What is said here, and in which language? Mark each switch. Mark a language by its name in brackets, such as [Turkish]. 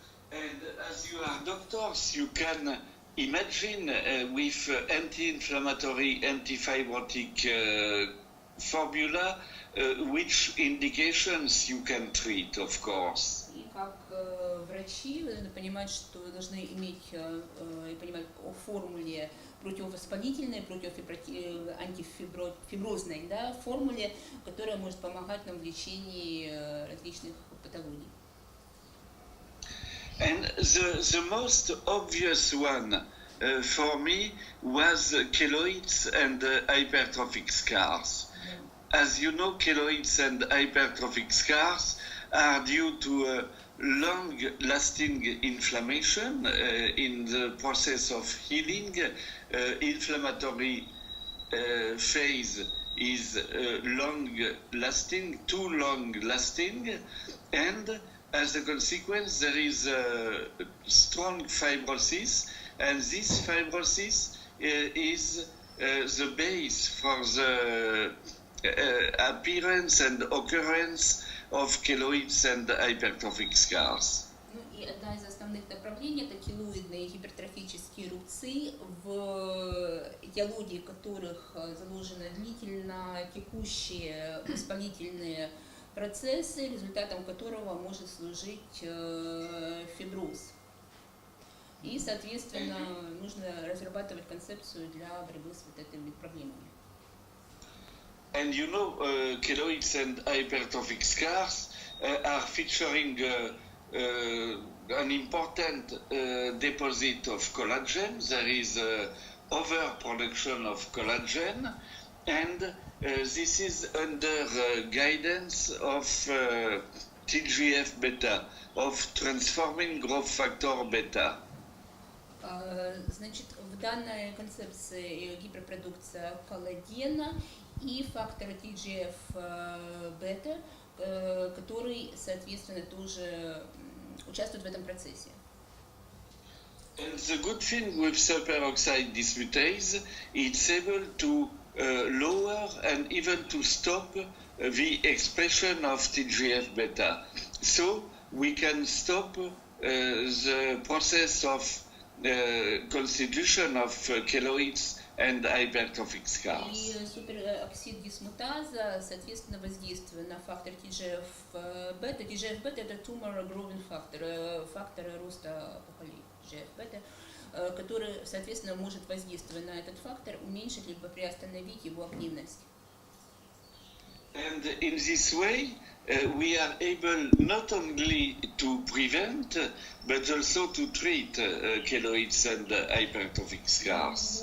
[English] And as you are doctors, you can imagine with anti-inflammatory, anti-fibrotic formula which indications you can treat, of course. [Russian] И как врачи вы должны понимать, что вы должны иметь и понимать о формуле противовоспалительной, антифиброзной, да, формуле, которая может помогать нам в лечении различных патологий. [English] And the most obvious one for me was keloids and hypertrophic scars. As you know, keloids and hypertrophic scars are due to long-lasting inflammation in the process of healing. Inflammatory phase is long-lasting, too long-lasting, and as a consequence, there is strong fibrosis, and this fibrosis is the base for the appearance and occurrence of keloids and hypertrophic scars. [Russian] Ну и одна из основных направлений – это келоидные гипертрофические рубцы, в этиологии которых заложены длительно текущие воспалительные процессы, результатом которого может служить фиброз. И, соответственно, нужно разрабатывать концепцию для борьбы с вот этими проблемами. [English] And you know, keloids and hypertrophic scars are featuring an important deposit of collagen. There is overproduction of collagen, and this is under guidance of TGF-beta, of transforming growth factor beta. [Russian] Значит, в данной концепции гиперпродукция коллагена и фактора TGF-бета, который, соответственно, тоже участвует в этом процессе. [English] And the good thing with superoxide dismutase, it's able to lower and even to stop the expression of TGF-beta. So we can stop the process of constitution of keloids and hypertrophic scars. [Russian] И супероксид дисмутаза, соответственно, воздействует на фактор TGF-бета. TGF-бета – это [English] tumor growing factor, [Russian] фактор роста опухолей TGF-бета, который, соответственно, может воздействовать на этот фактор, уменьшить либо приостановить его активность. [English] And in this way, we are able not only to prevent, but also to treat keloids and hypertrophic scars.